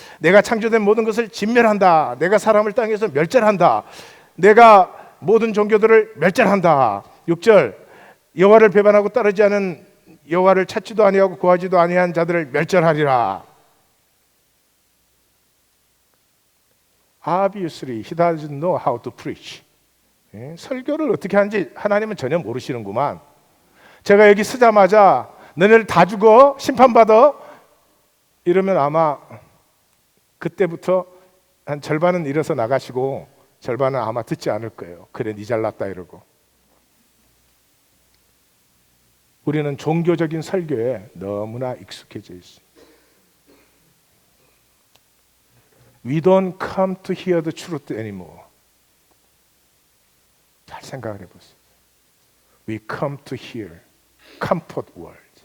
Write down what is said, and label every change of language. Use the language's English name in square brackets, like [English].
[Korean] 내가 창조된 모든 것을 진멸한다. 내가 사람을 땅에서 멸절한다. 내가 모든 종교들을 멸절한다. 6절 여호와를 배반하고 따르지 않은 여호와를 찾지도 아니하고 구하지도 아니한 자들을 멸절하리라. [English] Obviously, he doesn't know how to preach. [Korean] 예? 설교를 어떻게 하는지 하나님은 전혀 모르시는구만. 제가 여기 서자마자 너네들 다 죽어, 심판받아 이러면 아마 그때부터 한 절반은 일어서 나가시고 절반은 아마 듣지 않을 거예요. 그래, 니 잘났다 이러고. 우리는 종교적인 설교에 너무나 익숙해져 있습니다. [English] We don't come to hear the truth anymore. [Korean] 잘 생각을 해보세요. [English] We come to hear comfort word.